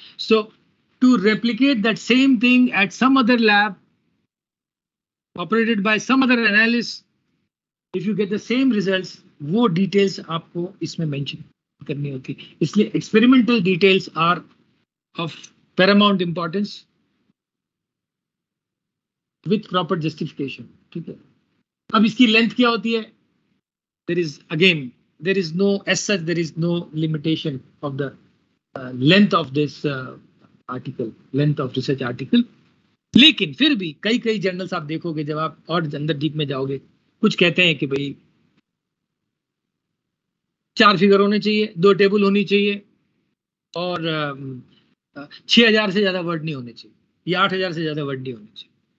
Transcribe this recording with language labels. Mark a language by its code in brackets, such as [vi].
[en] so to replicate that same thing at some other lab operated by some other analyst, if you get the same results, [hi] वो details आपको इसमें mention करनी होती है. इसलिए [en] Experimental details are of paramount importance with proper justification. [hi] ठीक है. अब इसकी लेंथ क्या होती है? [en] there is no, as such, there is no limitation of the length of this article, length of research article. [hi] लेकिन फिर भी कई जर्नल्स आप देखोगे, जब आप और अंदर डीप में जाओगे, कुछ कहते हैं कि भाई 4 फिगर होने चाहिए, 2 टेबल होनी चाहिए और 6000 से ज्यादा वर्ड नहीं होने चाहिए या 8000 से ज्यादा वर्ड नहीं होने चाहिए.